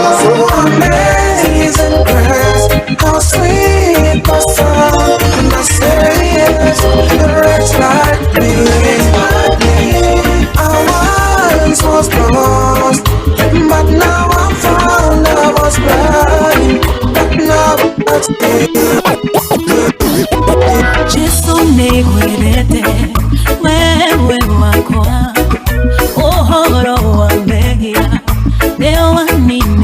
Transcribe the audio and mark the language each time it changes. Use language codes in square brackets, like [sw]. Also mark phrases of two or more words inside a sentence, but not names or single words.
[en] So amazing grace, how sweet the sound, the saviors, rich like me. I once was lost, but now I'm found. I was blind, but now I see. [ki] Jesu nigwirete wewe wakwa uhoro wa mehia leo